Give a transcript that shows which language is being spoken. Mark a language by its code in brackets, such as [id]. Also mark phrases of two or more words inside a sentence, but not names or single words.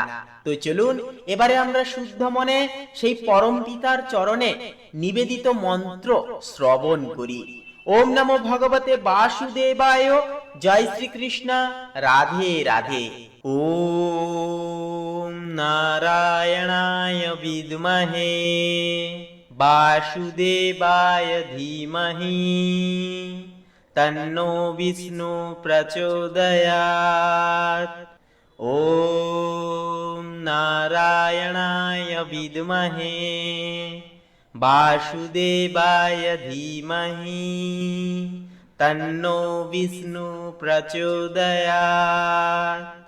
[bn] তো চলুন এবারে আমরা শুদ্ধ মনে সেই পরম পিতার চরণে নিবেদিত মন্ত্র শ্রবণ করি। [sa] ওম নমো ভগবতে বাসুদেবায়। জয় শ্রীকৃষ্ণ। রাধে রাধে। ওম নারায়ণায় বিদ্মহে বাসুদেবায় ধীমহি তন্নো বিষ্ণু প্রচোদয়াৎ। ওম নারায়ণায় বিদ্মহে বাসুদেবায় ধীমহি তন্নো বিষ্ণু প্রচোদয়াৎ।